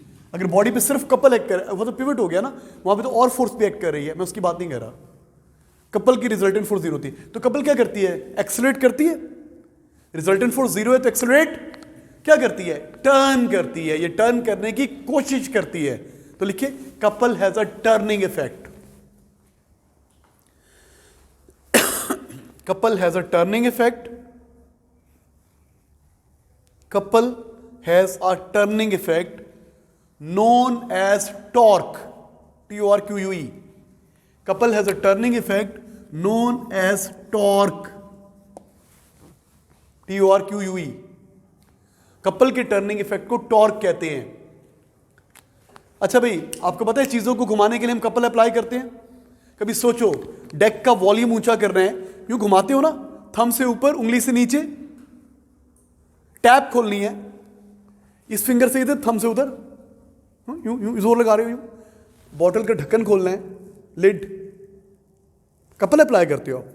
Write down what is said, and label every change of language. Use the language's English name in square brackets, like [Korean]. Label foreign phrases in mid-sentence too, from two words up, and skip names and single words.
[Hindi] अगर बॉडी पे सिर्फ कपल एक्ट कर, वो तो पिवट हो गया ना, वहां पे तो और फोर्स भी एक्ट कर रही है, मैं उसकी बात नहीं कर रहा. कपल की [English] resultant force [Hindi] 0 होती है. तो कपल क्या करती है? एक्सेलरेट करती है. [English] resultant force [Hindi] 0 है तो एक्सेलरेट क्या करती है? टर्न करती है. ये टर्न करने की कोशिश करती है. तो लिखिए, [English] Couple has a turning effect. Couple has a turning effect. Couple has a turning effect known as torque. T-O-R-Q-U-E. Couple has a turning effect known as torque. T-O-R-Q-U-E. [Hindi] कपल के [English] turning effect [Hindi] को टॉर्क कहते हैं. अच्छा भाई, आपको पता है चीजों को घुमाने के लिए हम [English] couple apply [Hindi] करते हैं. कभी सोचो, डेक का वॉल्यूम ऊंचा करना है, यूं घुमाते हो ना, थंब से ऊपर, उंगली से नीचे, टैप खोलनी है, इस फिंगर से इधर, थंब से उधर, यूं यूं जोर लगा रहे हो, यूं बॉटल का ढक्कन खोलना है, लिड, [English] couple apply [Hindi] करते हो.